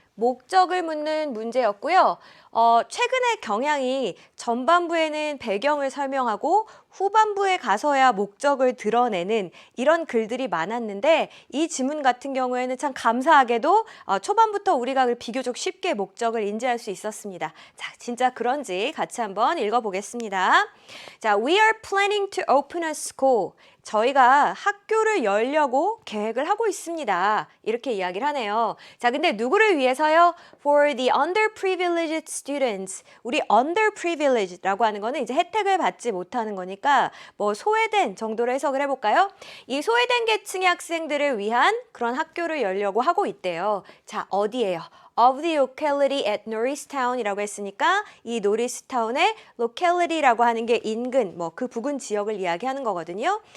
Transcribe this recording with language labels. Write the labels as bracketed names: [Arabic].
[Korean] 목적을 묻는 문제였고요. 최근의 경향이 전반부에는 배경을 설명하고 후반부에 가서야 목적을 드러내는 이런 글들이 많았는데 이 지문 같은 경우에는 참 감사하게도 초반부터 우리가 비교적 쉽게 목적을 인지할 수 있었습니다. 자, 진짜 그런지 같이 한번 읽어보겠습니다. [English] 자, We are planning to open a school. [Korean] 저희가 학교를 열려고 계획을 하고 있습니다. 이렇게 이야기를 하네요. 자, 근데 누구를 위해서요? [English] For the underprivileged students. [Korean] 우리 underprivileged라고 하는 거는 이제 혜택을 받지 못하는 거니까 뭐 소외된 정도로 해석을 해볼까요? 이 소외된 계층의 학생들을 위한 그런 학교를 열려고 하고 있대요. 자, 어디예요? [English] Of the locality at Norristown [Korean] 이라고 했으니까 이 노리스타운의 locality라고 하는 게 인근, 뭐 그 부근 지역을 이야기하는 거거든요.